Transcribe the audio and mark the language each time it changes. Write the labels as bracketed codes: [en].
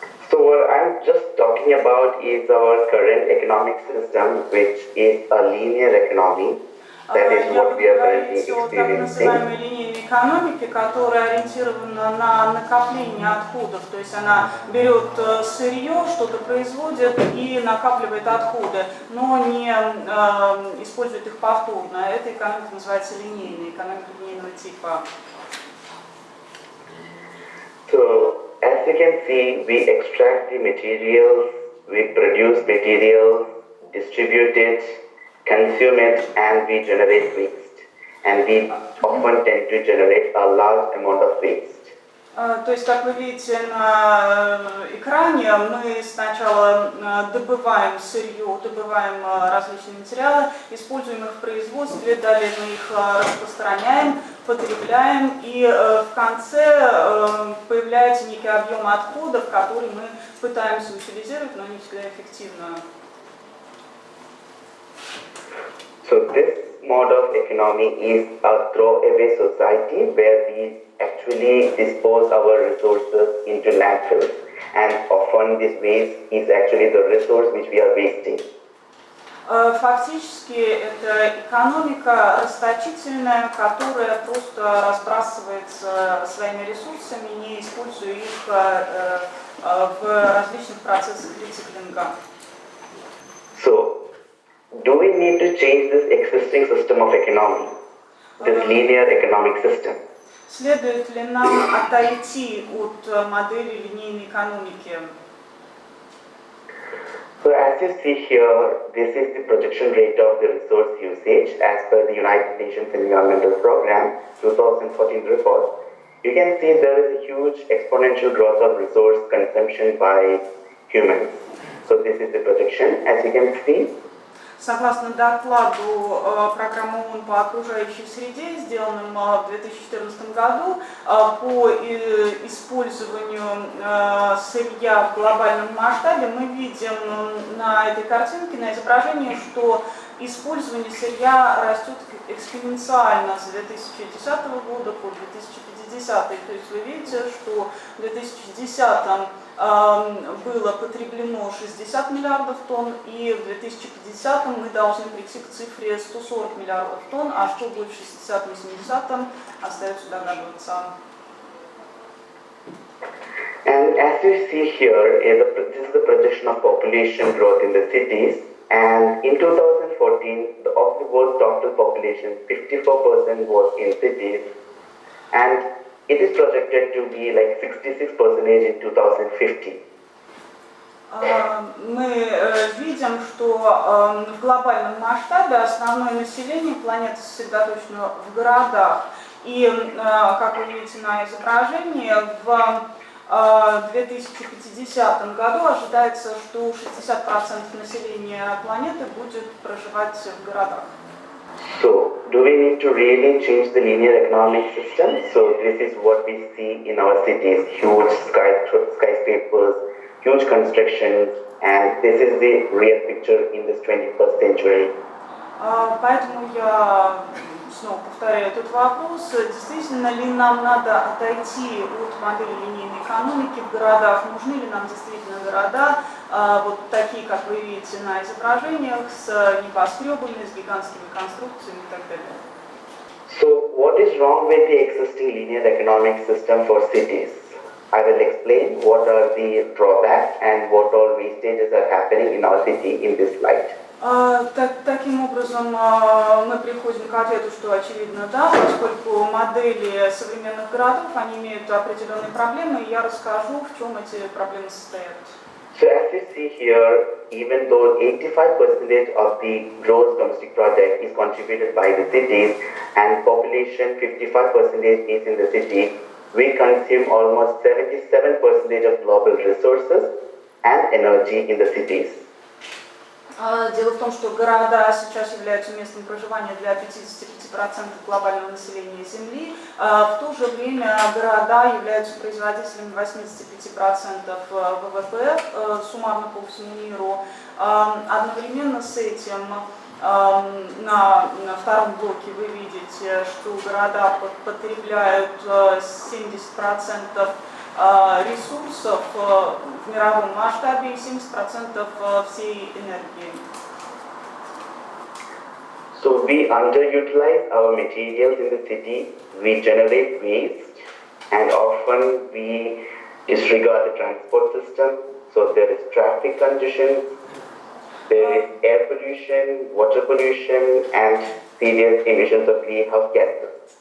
[en] So what I'm just talking about is our current economic system, which is a linear economy. That is what we are currently experiencing. [ru] Так называемой линейной экономики, которая ориентирована на накопление отходов, то есть она берет сырье, что-то производит и накапливает отходы, но не использует их повторно. Эта экономика называется линейной, экономика линейного типа. [en] So, as you can see, we extract the materials, we produce materials, distribute it, consume it, and we generate waste. And we often tend to generate a large amount of waste. [ru] То есть, как вы видите на экране, мы сначала добываем сырье, добываем различные материалы, используем их в производстве, далее мы их распространяем, потребляем, и в конце появляется некий объем отходов, который мы пытаемся утилизировать, но не всегда эффективно. [en] So this mode of economy is a throwaway society where we actually dispose our resources into landfills, and often this waste is actually the resource which we are wasting. [ru] Фактически это экономика расточительная, которая просто разбрасывается своими ресурсами, не используя их в различных процессах рециклинга. [en] So, do we need to change this existing system of economy, this linear economic system? [ru] Следует ли нам отойти от модели линейной экономики? [en] So as you see here, this is the projection rate of the resource usage as per the United Nations Environmental Programme 2014 report. You can see there is a huge exponential growth of resource consumption by humans. So this is the projection, as you can see. [ru] Согласно докладу программы ООН по окружающей среде, сделанным в 2014 году, по использованию сырья в глобальном масштабе, мы видим на этой картинке, на изображении, что использование сырья растет экспоненциально с 2010 года по 2050. То есть вы видите, что в 2010 было потреблено 60 миллиардов тонн, и в 2050 мы должны прийти к цифре 140 миллиардов тонн, а что будет в 60-80 остается догадываться. [en] And as you see here, this is the projection of population growth in the cities. And in 2014, of the world's total population, 54% was in cities. And it is projected to be like 66% in 2050. [ru] Мы видим, что в глобальном масштабе основное население планеты сосредоточено в городах. И, как вы видите на изображении, в 2050 году ожидается, что 60% населения планеты будет проживать в городах. [en] So, do we need to really change the linear economic system? So, this is what we see in our cities, huge skyscrapers, huge constructions, and this is the real picture in this 21st century. [ru] Поэтому я снова повторяю этот вопрос. Действительно ли нам надо отойти от модели линейной экономики в городах? Нужны ли нам действительно города? вот такие, как вы видите на изображениях, с небоскребами, с гигантскими конструкциями и так далее. [en] So, what is wrong with the existing linear economic system for cities? I will explain what are the drawbacks and what all wastages are happening in our city in this slide. [ru] Таким образом, мы приходим к ответу, что очевидно, да, поскольку модели современных городов, они имеют определенные проблемы, и я расскажу, в чем эти проблемы состоят. [en] So as you see here, even though 85% of the gross domestic product is contributed by the cities and population 55% is in the city, we consume almost 77% of global resources and energy in the cities. [ru] Дело в том, что города сейчас являются местом проживания для 55% глобального населения Земли. В то же время города являются производителями 85% ВВП суммарно по всему миру. Одновременно с этим на втором блоке вы видите, что города потребляют 70% ресурсов в мировом масштабе и 70% всей энергии. [en] So we underutilize our materials in the city, we generate waste, and often we disregard the transport system. So there is traffic congestion, there is air pollution, water pollution, and serious emissions of greenhouse gases.